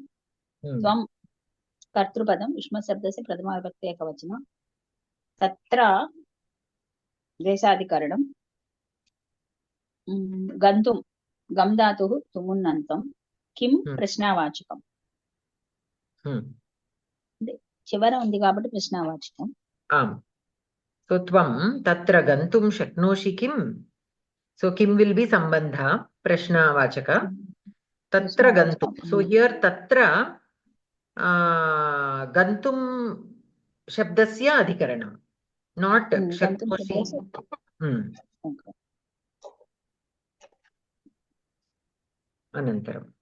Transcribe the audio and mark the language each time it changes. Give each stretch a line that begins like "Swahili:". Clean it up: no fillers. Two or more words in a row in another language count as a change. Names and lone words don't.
Sanskrit: त्वं कर्तृपदं विष्म शब्दस्य प्रथमा विभक्ति एकवचनम्. तत्र देशाधिकरणम्. गन्तुम् गम्धातुः तुमुन्नन्तम्. किम् प्रश्नवाचकम्.
Telugu: చివర ఉంది కాబట్టి ప్రశ్నవాచకం.
Sanskrit: So त्वं तत्र गन्तुं शक्नोषि किम्.
English: So kim will be
Sanskrit: सम्बन्ध, प्रश्नवाचक. तत्र गन्तुम्. So here तत्र गन्तुं शब्दस्य अधिकरणम्, not shaknoshi. अनन्तरम्.